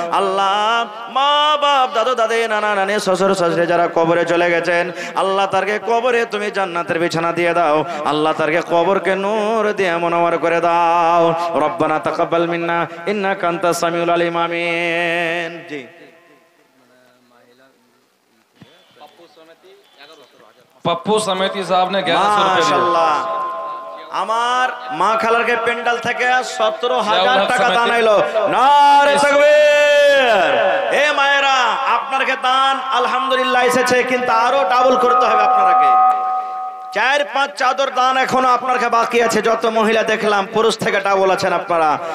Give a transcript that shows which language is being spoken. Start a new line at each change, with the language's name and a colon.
Bangla: আল্লাহ মা বাপ দাদু দাদি নানা নানি শ্বশুর শাশুড়ি যারা কবরে চলে গেছেন, আল্লাহ তারকে কবরে তুমি জান্নাতের বিছানা দিয়ে দাও, আল্লাহ তারকে কবরকে নূর দিয়ে মুনওয়ার করে দাও।
Arabic: রব্বানা তাকাব্বাল মিন্না ইন্নাকা আনতাস সামিউল আলিম।
Bangla: আমিন। জি
Hindi: पप्पू समिति साहब ने 1100 रुपए माशाल्लाह।
Bangla: আমার মা খালারকে পেন্ডাল থেকে 17000 টাকা দান আইলো। নারে তাকবীর! এ মায়েরা আপনার কে দান আলহামদুলিল্লাহ এসেছে, কিন্তু আরো ডাবল করতে হবে আপনাকে। 4-5 চাদর দান এখনো আপনার কাছে বাকি আছে। যত মহিলা দেখলাম পুরুষ থেকে ডাবল আছেন আপনারা।